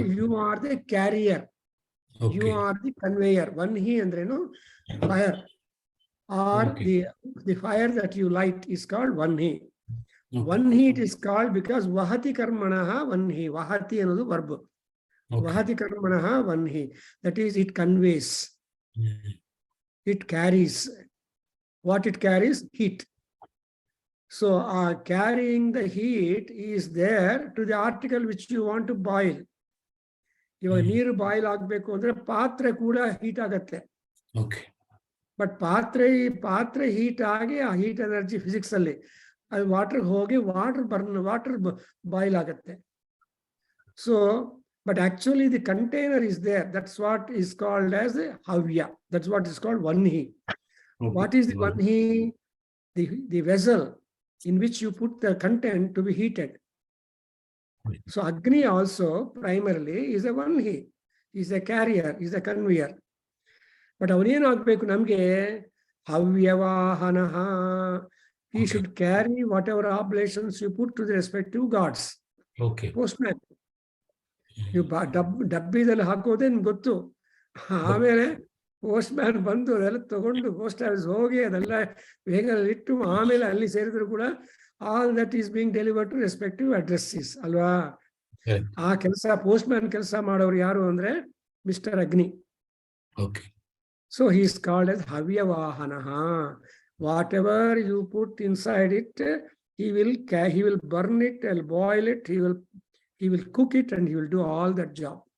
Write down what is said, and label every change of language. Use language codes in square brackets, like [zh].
[en] You are the carrier, you are the conveyor. [kn] ವನ್ಹಿ ಅಂದ್ರೇನು? [en] Fire, or the fire that you light is called ವನ್ಹಿ. ವನ್ಹಿ it is called because [sa] ವಹತಿ ಕರ್ಮಣಃ ವನ್ಹಿ. [kn] ವಹತಿ ಅನ್ನೋದು verb. [sa] ವಹತಿ ಕರ್ಮಣಃ ವನ್ಹಿ, [en] that is it conveys, it carries. What it carries? Heat. So carrying the heat is there to the article which you want to boil. [kn] ಇವಾಗ ನೀರು boil ಆಗ್ಬೇಕು ಅಂದ್ರೆ ಪಾತ್ರೆ ಕೂಡ heat ಆಗತ್ತೆ. But ಪಾತ್ರೆ heat ಆಗಿ ಆ ಹೀಟ್ ಎನರ್ಜಿ ಫಿಸಿಕ್ಸ್ ಅಲ್ಲಿ ಅದು ವಾಟರ್ ಹೋಗಿ ವಾಟರ್ ಬಾಯ್ಲ್ ಆಗತ್ತೆ. [en] So but actually the container is there. That's what is called as havya. That's what is called vanhi. What is the vanhi? The vessel in which you put the content to be heated. So Agni also primarily is a vanhi, is a carrier, is a conveyor. [kn] But ಅವನೇನಾಗಬೇಕು ನಮಗೆ ಹವ್ಯವಾಹನಃ. [en] He Okay. should carry whatever oblations you put to the respective gods. Okay. [kn] Postman. ನೀವು ಡಬ್ಬಿದಲ್ಲಿ ಹಾಕೋದೇ ನಿಮ್ಗೆ ಗೊತ್ತು. ಆಮೇಲೆ post man ಬಂದು ಅದೆಲ್ಲ ತಗೊಂಡು post office ಹೋಗಿ ಅದೆಲ್ಲ ವೇಗದಲ್ಲಿ ಇಟ್ಟು ಆಮೇಲೆ ಅಲ್ಲಿ ಸೇರಿದ್ರು ಕೂಡ [en] all that is being delivered to respective addresses [kn] ಅಲ್ವಾ. ಆ ಕೆಲಸ ಪೋಸ್ಟ್ ಮ್ಯಾನ್ ಕೆಲಸ ಮಾಡೋರು ಯಾರು ಅಂದ್ರೆ ಮಿಸ್ಟರ್ ಅಗ್ನಿ. [en] Okay. So he is called as Havyavahanaha. Whatever you put inside it, he will burn it, he'll boil it, he will cook it, and he will do all that job.